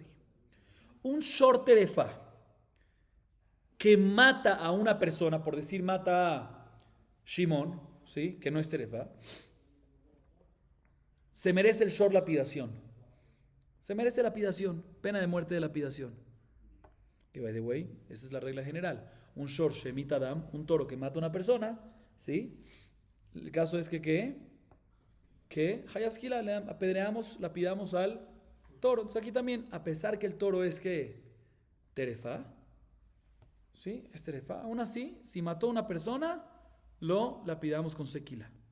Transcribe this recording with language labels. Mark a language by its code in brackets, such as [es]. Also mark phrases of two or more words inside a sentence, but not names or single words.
[es] Un [he] שור טרפה [es] que mata a una persona, por decir mata a Shimón, ¿sí? Que no es terefá, se merece el shor lapidación. Se merece lapidación, pena de muerte de lapidación. [en] Que by the way, [es] esa es la regla general. Un [he] שור שהמית אדם, [es] un toro que mata a una persona, ¿sí? El caso es que Hayavskila le apedreamos, lapidamos al toro. Entonces aquí también, a pesar que el toro es que terefá, ¿sí? Es terefá. Aún así, si mató a una persona, lo lapidamos con sequila.